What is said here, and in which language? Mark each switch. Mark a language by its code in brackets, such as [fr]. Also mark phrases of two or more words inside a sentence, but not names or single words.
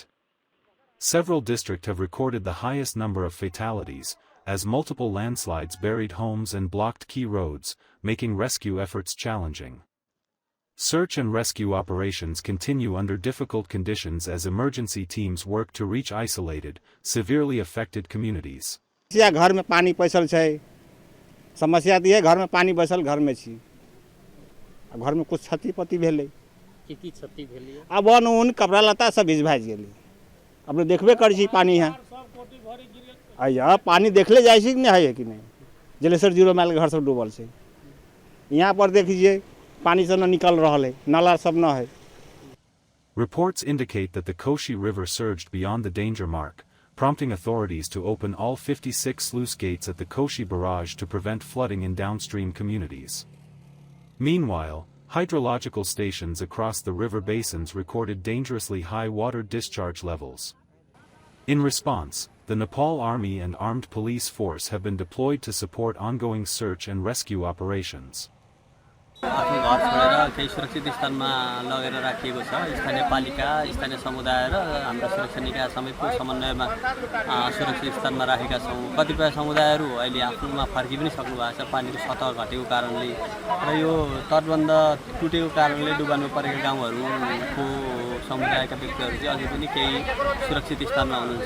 [en] Several districts have recorded the highest number of fatalities, as multiple landslides buried homes and blocked key roads, making rescue efforts challenging. Search and rescue operations continue under difficult conditions as emergency teams work to reach isolated, severely affected communities. [mai] घर में पानी पैसल छै समस्या दिए घर में पानी बैसल घर में छी घर में कुछ क्षति पति भेलै की क्षति भेलै अब उन कपड़ा लत्ता सब भिज भाज गेलै अपने देखबे कर छी पानी है आया पानी देखले जाइ छी कि नहीं है कि नहीं जलेसर 0 माइल के घर सब डूबल छै यहाँ पर देखिए पानी से न निकल रहल है नाला सब न है. [en] Reports indicate that the Koshi River surged beyond the danger mark, prompting authorities to open all 56 sluice gates at the Koshi barrage to prevent flooding in downstream communities. Meanwhile, hydrological stations across the river basins recorded dangerously high water discharge levels. In response, the Nepal Army and armed police force have been deployed to support ongoing search and rescue operations. [ne] आफ्नो घर छोडेर केही सुरक्षित स्थानमा लगेर राखिएको छ. स्थानीय पालिका, स्थानीय समुदाय र हाम्रो सुरक्षा निकाय समेतको समन्वयमा सुरक्षित स्थानमा राखेका छौं. कतिपय समुदायहरू अहिले आफ्नोमा फर्कि पनि सक्नु भएको छ पानीको सतह घटेको कारणले र यो तटबन्ध टुटेको कारणले डुबानमा परेका गाउँहरूको समुदायका व्यक्तिहरू चाहिँ अझै पनि केही सुरक्षित स्थानमा हुनुहुन्छ.